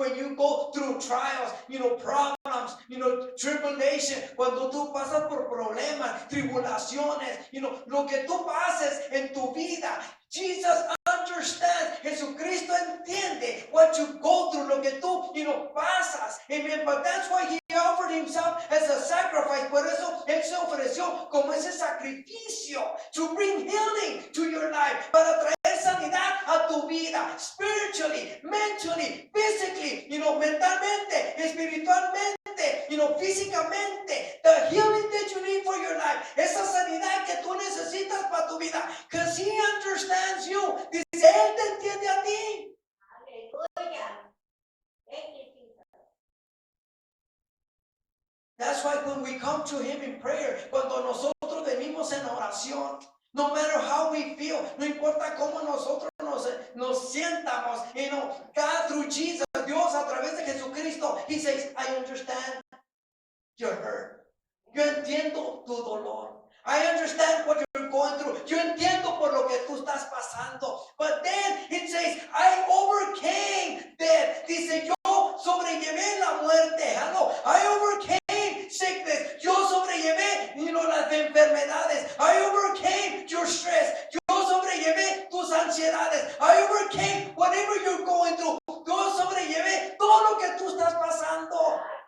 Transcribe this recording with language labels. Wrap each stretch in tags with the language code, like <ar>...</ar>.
<en>When you go through trials, problems, tribulation,</en> <es>cuando tú pasas por problemas, tribulaciones, lo que tú pases en tu vida,</es> <en>Jesus understands.</en> <es>Jesucristo entiende</es> <en>what you go through,</en> <es>lo que tú, pasas. Amen.</es> <en>But that's why He offered Himself as a sacrifice.</en> <es>Por eso Él se ofreció como ese sacrificio</es> <en>to bring healing to your life,</en> <es>para traer sanidad a tu vida,</es> <en>spiritually, mentally, physically,</en> <es>mentalmente, espiritualmente, físicamente.</es> <en>The healing that you need for your life,</en> <es>esa sanidad que tú necesitas para tu vida,</es> <en>because He understands you.</en> <es>Dice, Él te entiende a ti. Aleluya.</es> <en>That's why when we come to Him in prayer,</en> <es>cuando nosotros venimos en oración,</es> <en>no matter how we feel,</en> <es>no importa cómo nosotros nos sientamos,</es> <en>God through Jesus,</en> <es>Dios a través de Jesucristo,</es> <en>He says, I understand your hurt.</en> <es>Yo entiendo tu dolor.</es> <en>I understand what you're going through.</en> <es>Yo entiendo por lo que tú estás pasando.</es> <en>But then it says, I overcame death.</en> <es>Dice, yo sobrellevé la muerte.</es> <en>Hello. I overcame sickness.</en> <es>Yo sobrellevé, las enfermedades.</es> <en>I overcame your stress.</en> <es>Yo sobrellevé tus ansiedades.</es> <en>I overcame whatever you're going through.</en> <es>Yo sobrellevé todo lo que tú estás pasando.</es>